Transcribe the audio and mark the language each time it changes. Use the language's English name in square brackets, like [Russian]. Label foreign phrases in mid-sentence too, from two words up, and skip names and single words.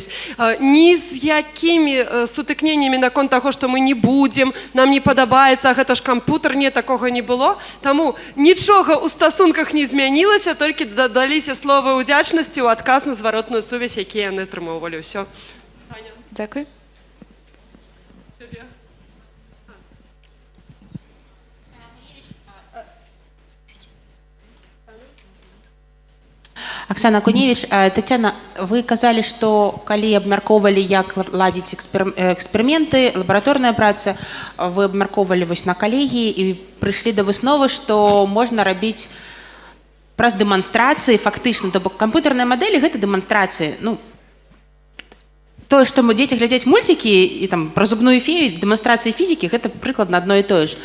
[Belarusian] Ні з якімі сутыкненнямі наконт таго, што мы не будзем, нам не падабаецца, гэта ж кампутар, не, такога не было. Таму нічога ў стасунках не змянілася, толькі дадаліся словы ўдзячнасці ў адказ на зваротную сувязь, якія яны атрымоўвалі. Ўсё. Аня. [Ukrainian] Дякую. [Belarusian] Оксана Куневич, Тетяна, вы казали, что калі абмяркоўвалі, як ладзіць эксперыменты, лабараторная праца, вы абмяркоўвалі вось на калегіі і прыйшлі да высновы, што можна рабіць праз дэманстрацыі фактычна, то бок камп'ютарныя мадэлі гэта дэманстрацыі. Ну, тое, што мы дзеці глядзяць мульцікі і там пра зубную фею, дэманстрацыі фізікі, гэта прыкладна адно і тое ж.